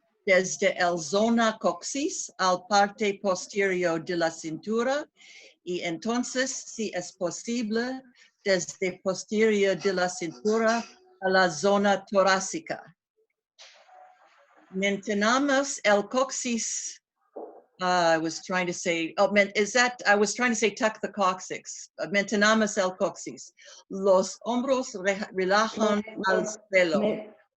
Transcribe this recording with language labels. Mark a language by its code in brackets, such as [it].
[es] Desde el zona coxis al parte posterior de la cintura, y entonces, si es posible, desde posterior de la cintura a la zona torácica. Mantenemos el coxis. [en] I was trying to say tuck the coccyx. [es] Mantenemos el coxis. Los hombros relajan al suelo.